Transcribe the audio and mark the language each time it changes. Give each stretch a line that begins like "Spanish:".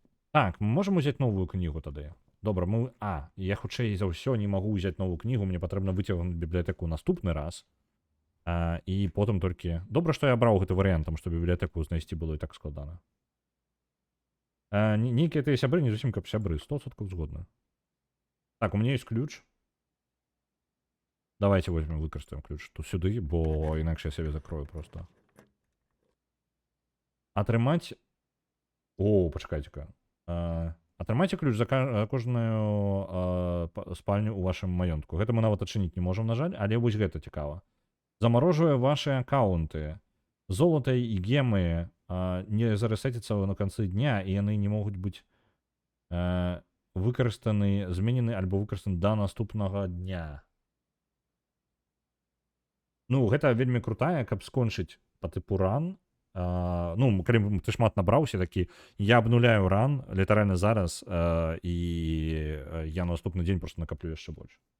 Belarusian: Так, мы можам узяць новую кнігу тады. Добра, я хутчэй за ўсё не магу ўзяць новую кнігу, мне патрэбна выцягнуць бібліятэку наступны раз. І потым толькі... Добра, што я абраў гэты варыянт, таму што бібліятэку знайсці было і так складана. Нейкія тыя сябры, не зусім каб сябры, 100% згодна.
Russian: Так, у меня есть ключ. Давайте возьмем,
Belarusian: выкарыстаем ключ тут сюды, бо інакш я сябе закрою просто. Атрымаць... О, пачакайце-ка. Атрымайце ключ за кожную спальню ў вашым маёнтку. Гэта мы нават адчыніць не можам, на жаль, але вось гэта цікава. Замарожвае ваши аккаунты. Золата і гемы не заресетяцца на канцы дня, і яны не могуць быць выкарыстаны, зменены альбо выкарыстаны да наступнага дня. Ну, гэта вельмі крутая, каб скончыць па тыпу ран. Ну, калі ты шмат набраўся, такі, я абнуляю ран літаральна зараз, і я на наступны дзень просто накаплю яшчэ больш.